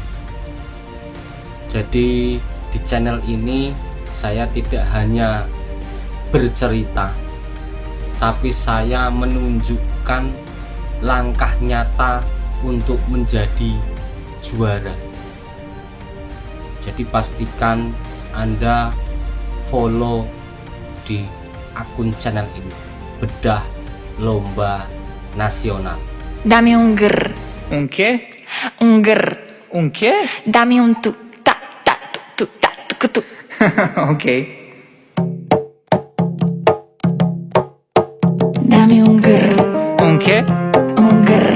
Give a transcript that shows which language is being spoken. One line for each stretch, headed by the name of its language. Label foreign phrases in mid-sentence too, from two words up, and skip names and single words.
Indonesian: Jadi di channel ini saya tidak hanya bercerita, tapi saya menunjukkan langkah nyata untuk menjadi juara. Jadi pastikan Anda follow di akun channel ini, Bedah Lomba Nasional.
Italian: Dammi un grr, Un che? un grr. Un che? Dammi un tu, ta, ta, tu, ta, tu, tu. Ok. Dammi un grr, Un che? un grr,